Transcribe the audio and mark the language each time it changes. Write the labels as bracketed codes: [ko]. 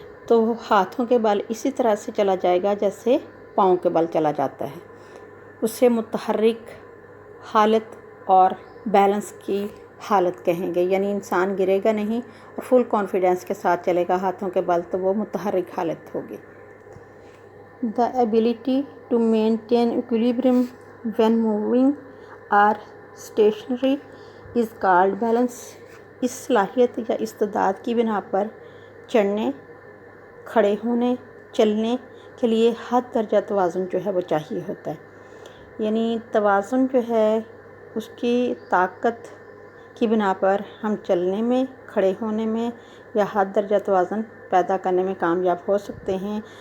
[ur] تو ہاتھوں کے بل اسی طرح سے چلا جائے گا جیسے پاؤں کے بل چلا جاتا ہے. اسے متحرک حالت اور بیلنس کی حالت کہیں گے. یعنی انسان گرے گا نہیں اور فل کانفیڈنس کے ساتھ چلے گا ہاتھوں کے بل، تو وہ متحرک حالت ہوگی. [en] The ability to maintain equilibrium when moving or stationary is called balance. [ur] اس صلاحیت یا استعداد کی بنا پر چڑھنے، کھڑے ہونے، چلنے کے لیے حد درجہ توازن جو ہے وہ چاہیے ہوتا ہے. یعنی توازن جو ہے اس کی طاقت کی بنا پر ہم چلنے میں، کھڑے ہونے میں یا حد درجہ توازن پیدا کرنے میں کامیاب ہو سکتے ہیں.